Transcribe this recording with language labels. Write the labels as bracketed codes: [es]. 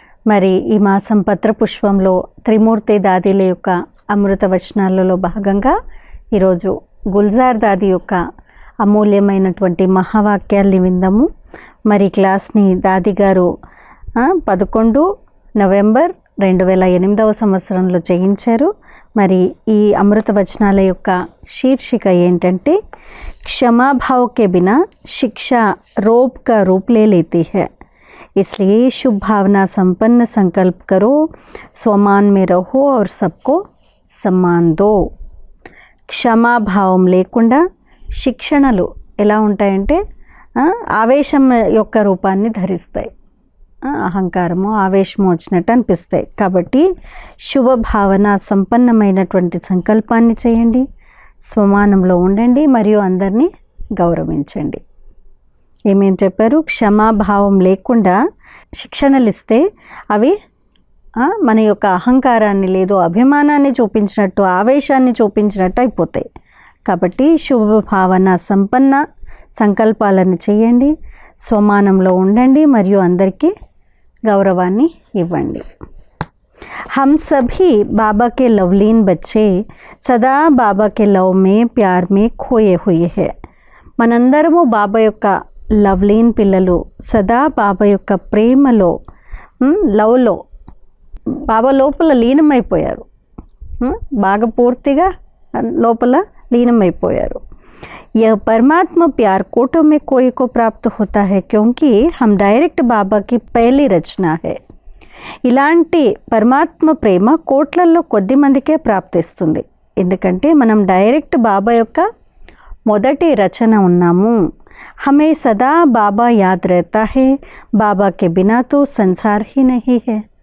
[te] మరి ఈ మాసం పత్రపుష్పంలో త్రిమూర్తి దాదీల యొక్క అమృత వచనాలలో భాగంగా ఈరోజు గుల్జార్ దాది యొక్క అమూల్యమైనటువంటి మహావాక్యాల్ని విందాము. మరి క్లాస్ని దాది గారు 11 నవంబర్ 2008 సంవత్సరంలో చేయించారు. మరి ఈ అమృత వచనాల యొక్క శీర్షిక ఏంటంటే, [hi] क्षमाभाव के बिना शिक्षा रोब का रूप ले लेती है, इसलिए शुभ भावना संपन्न संकल्प करो, स्वमान में रहो और सबको सम्मान दो. [te] క్షమాభావం లేకుండా శిక్షణలు ఎలా ఉంటాయంటే ఆవేశం యొక్క రూపాన్ని ధరిస్తాయి. అహంకారము ఆవేశము వచ్చినట్టు అనిపిస్తాయి. కాబట్టి శుభ భావన సంపన్నమైనటువంటి సంకల్పాన్ని చేయండి, స్వమానంలో ఉండండి మరియు అందరినీ గౌరవించండి. ఏమేం చెప్పారు? క్షమాభావం లేకుండా శిక్షణలు ఇస్తే అవి మన యొక్క అహంకారాన్ని లేదు అభిమానాన్ని చూపించినట్టు ఆవేశాన్ని చూపించినట్టు అయిపోతాయి. కాబట్టి శుభ భావన సంపన్న సంకల్పాలను చేయండి, స్వమానంలో ఉండండి మరియు అందరికీ గౌరవాన్ని ఇవ్వండి. [hi] हम सभी बाबा के लवलीन बच्चे सदा बाबा के लव में प्यार में खोए हुए हैं. [te] మనందరము బాబా యొక్క లవ్లీన్ పిల్లలు, సదా బాబా యొక్క ప్రేమలో లవ్లో బాబా లోపల లీనమైపోయారు. బాగా పూర్తిగా లోపల లీనమైపోయారు. [hi] यह परमात्मा प्यार कोटों में कोई को प्राप्त होता है, क्योंकि हम डायरेक्ट बाबा की पहली रचना है. [te] ఇలాంటి పరమాత్మ ప్రేమ కోట్లల్లో కొద్ది మందికే ప్రాప్తిస్తుంది. ఎందుకంటే మనం డైరెక్ట్ బాబా యొక్క మొదటి రచన ఉన్నాము. [hi] హమే సదా బాబా యాద్ रहता है, బాబా के बिना तो संसार ही नहीं है.